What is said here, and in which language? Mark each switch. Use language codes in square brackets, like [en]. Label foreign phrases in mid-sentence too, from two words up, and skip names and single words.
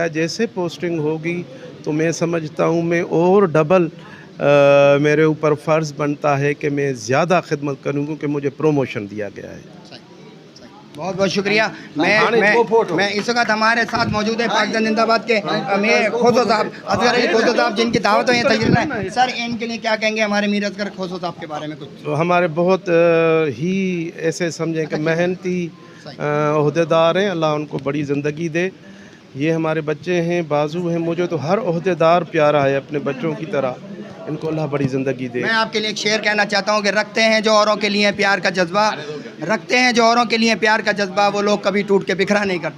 [ur] جیسے پوسٹنگ ہوگی تو میں سمجھتا ہوں میں اور ڈبل میرے اوپر فرض بنتا ہے کہ میں زیادہ خدمت کروں، کیونکہ مجھے پروموشن دیا گیا ہے. بہت بہت شکریہ۔ میں اس وقت ہمارے ساتھ موجود ہے پاکستان زندہ باد کے امیر کھوسو صاحب، اصغر علی کھوسو صاحب، جن کی دعوت ہے تشریف ہے. سر ان کے لیے کیا کہیں گے ہمارے میر اصغر کھوسو صاحب کے بارے میں کچھ? تو ہمارے بہت ہی ایسے سمجھیں کہ محنتی عہدیدار ہیں، اللہ ان کو بڑی زندگی دے. یہ ہمارے بچے ہیں، بازو ہیں۔ مجھے تو ہر عہدیدار پیارا ہے اپنے بچوں کی طرح، ان کو اللہ بڑی زندگی دے. میں آپ کے لیے ایک شعر کہنا چاہتا ہوں کہ رکھتے ہیں جو اوروں کے لیے پیار کا جذبہ، رکھتے ہیں جو اوروں کے لیے پیار کا جذبہ، وہ لوگ کبھی ٹوٹ کے بکھرا نہیں کرتے.